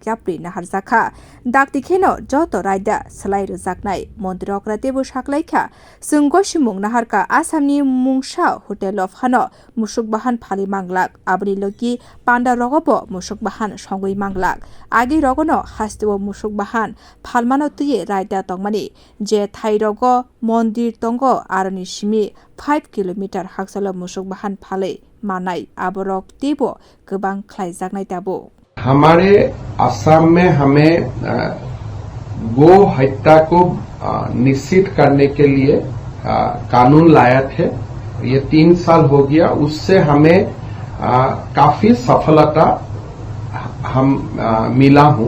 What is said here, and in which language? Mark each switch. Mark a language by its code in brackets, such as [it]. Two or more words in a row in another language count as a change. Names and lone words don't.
[trp] yapri nahar zakha dakti kheno joto raida salai rujaknai Montri Okra tebo saklaikha sunggoshmung naharka Asamni mungsa hotel of hano musuk bahan phali manglak abni loki panda rogobo musuk bahan songui manglak agi rogono hastewo musuk bahan phalmano tuye raida tongmani je thai rogo mondir tongo aroni simi 5 kilometer haksalo musuk bahan phale manai aborok tebo gobang khlaijaknai tabo [hi] हमारे असम में हमें गो हत्या को निश्चित करने के लिए कानून लाया थे। ये 3 साल हो गया, उससे हमें काफी सफलता मिला हूं।